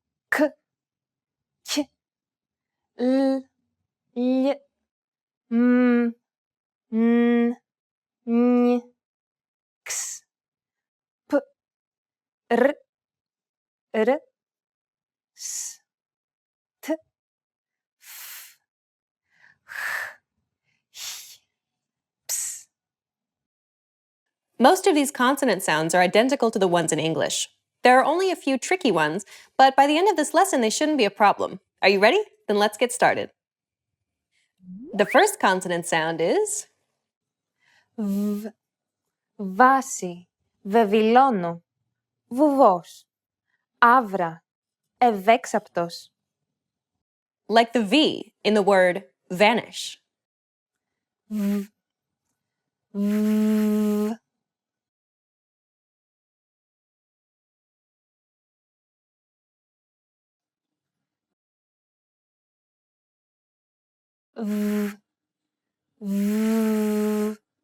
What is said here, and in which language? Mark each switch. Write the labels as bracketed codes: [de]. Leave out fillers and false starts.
[el] κ, κ, λ, λ, μ, ν, ν, ξ, π, ρ, ρ, σ, τ, φ, χ, χ, ψ. [en] Most of these consonant sounds are identical to the ones in English. There are only a few tricky ones, but by the end of this lesson, they shouldn't be a problem. Are you ready? Then let's get started. The first consonant sound is [el] Β, βάση, βεβηλώνω, βουβός, άβρα, ευέξαπτος. [en] like the V in the word vanish. [el] Β, β, β, β.